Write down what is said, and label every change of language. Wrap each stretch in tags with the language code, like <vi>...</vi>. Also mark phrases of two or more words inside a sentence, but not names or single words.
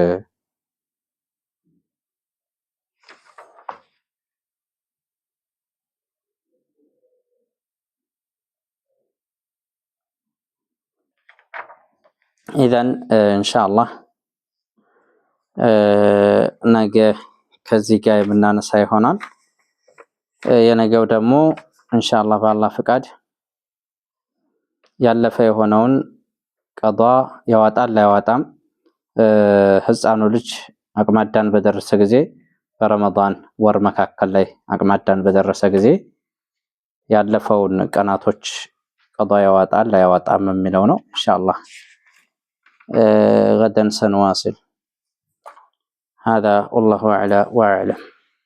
<ar>إذن إن شاء الله</ar> <am>ነገ ከዚህ ጋር የምናነሳ ይሆናል የነገው ደግሞ ኢንሻአላህ በአላህ ፍቃድ ያለፈ የሆነውን ቀዷ ያዋጣል ያዋጣም ህፃኑ ልጅ አቅማዳን በደረሰ ጊዜ በረመዳን ወር መካከል ላይ አቅማዳን በደረሰ ጊዜ ያለፈውን ቀናቶች ቀዷ ያዋጣል ያዋጣም የሚለው ነው ኢንሻአላህ</am> <ar>غدا سنواصل هذا والله أعلى وأعلم</ar>